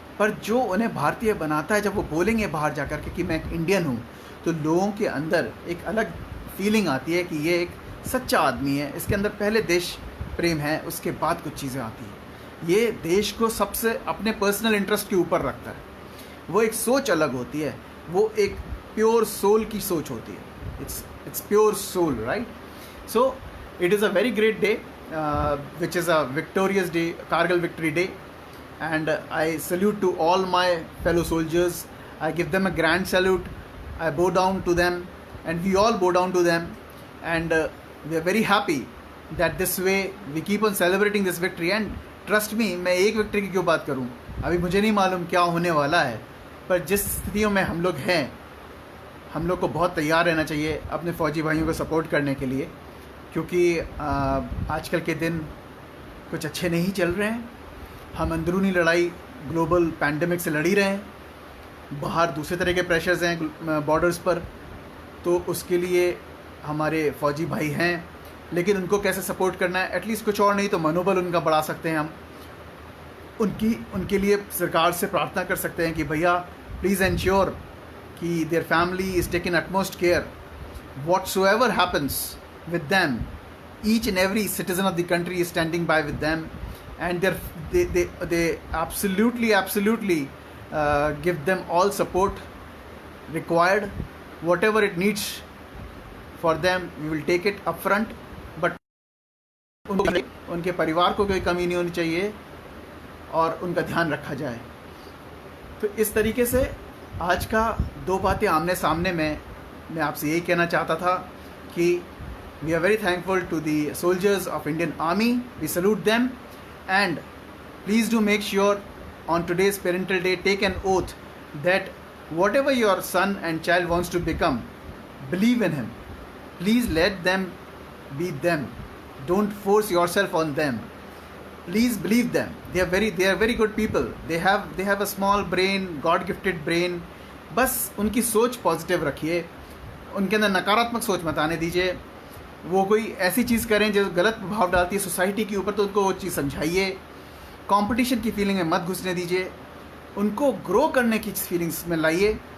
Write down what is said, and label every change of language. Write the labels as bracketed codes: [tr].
[hi] पर जो उन्हें भारतीय बनाता है, जब वो बोलेंगे बाहर जा कर के कि मैं एक इंडियन हूँ, तो लोगों के अंदर एक अलग फीलिंग आती है कि ये एक सच्चा आदमी है, इसके अंदर पहले देश प्रेम है, उसके बाद कुछ चीज़ें आती हैं। ये देश को सबसे अपने पर्सनल इंटरेस्ट के ऊपर रखता है। वो एक सोच अलग होती है, वो एक प्योर सोल की सोच होती है. [en] It's pure soul, right? So it is a very great day, which is a victorious day, Kargil Victory Day, and I salute to all my fellow soldiers. I give them a grand salute. I bow down to them, and we all bow down to them, and we are very happy that this way we keep on celebrating this victory. And trust me, [hi] मैं एक victory की क्यों बात करूं, अभी मुझे नहीं मालूम क्या होने वाला है, पर जिस स्थितियों में हम लोग हैं, हम लोग को बहुत तैयार रहना चाहिए अपने फ़ौजी भाइयों को सपोर्ट करने के लिए, क्योंकि आजकल के दिन कुछ अच्छे नहीं चल रहे हैं. हम अंदरूनी लड़ाई ग्लोबल पैंडेमिक से लड़ ही रहे हैं, बाहर दूसरे तरह के प्रेशर्स हैं बॉर्डर्स पर, तो उसके लिए हमारे फ़ौजी भाई हैं, लेकिन उनको कैसे सपोर्ट करना है, एटलीस्ट कुछ और नहीं तो मनोबल उनका बढ़ा सकते हैं हम. उनके लिए सरकार से प्रार्थना कर सकते हैं कि भैया [en] Please ensure कि their family is taken utmost care. Whatsoever happens with them, each and every citizen of the country is standing by with them, and they absolutely give them all support required. Whatever it needs for them, we will take it up front. [hi] But उनके परिवार को कोई कमी नहीं होनी चाहिए और उनका ध्यान रखा जाए. तो इस तरीके से आज का दो बातें आमने सामने में मैं आपसे यही कहना चाहता था कि [en] We are very thankful to the soldiers of Indian army. We salute them, and please do make sure on today's parental day, take an oath that whatever your son and child wants to become, believe in him. Please let them be them. Don't force yourself on them. Please believe them. They are very good people. They have a small brain, God gifted brain. [hi] बस उनकी सोच positive रखिए, उनके अंदर नकारात्मक सोच मत आने दीजिए. वो कोई ऐसी चीज़ करें जो गलत प्रभाव डालती है सोसाइटी के ऊपर, तो उनको वो चीज़ समझाइए. कंपटीशन की फीलिंग में मत घुसने दीजिए, उनको ग्रो करने की फीलिंग्स में लाइए.